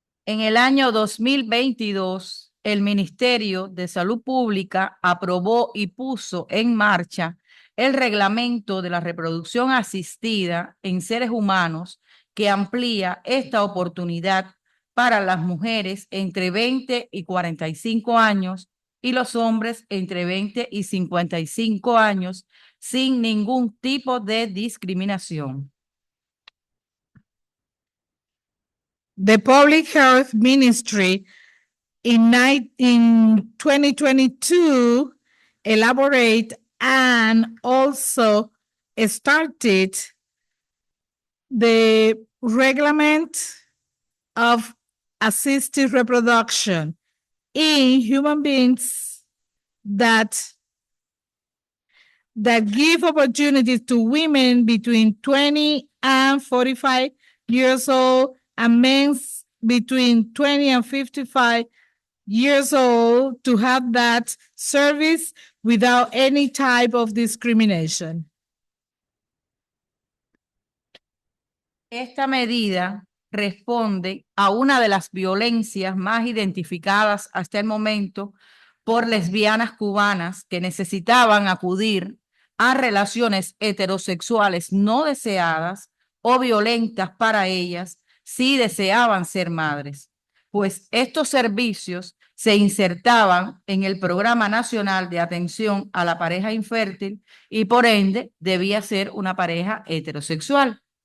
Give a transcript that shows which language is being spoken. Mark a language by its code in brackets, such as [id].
[es] En el año 2022, el Ministerio de Salud Pública aprobó y puso en marcha el reglamento de la reproducción asistida en seres humanos que amplía esta oportunidad para las mujeres entre 20 y 45 años y los hombres entre 20 y 55 años sin ningún tipo de discriminación. [en] The Public Health Ministry in 2022 elaborate and also started the reglement of assisted reproduction in human beings that give opportunities to women between 20 and 45 years old and men between 20 and 55 years old to have that service without any type of discrimination. [es] Esta medida responde a una de las violencias más identificadas hasta el momento por lesbianas cubanas que necesitaban acudir a relaciones heterosexuales no deseadas o violentas para ellas si deseaban ser madres, pues estos servicios se insertaban en el Programa Nacional de Atención a la Pareja Infértil y por ende debía ser una pareja heterosexual.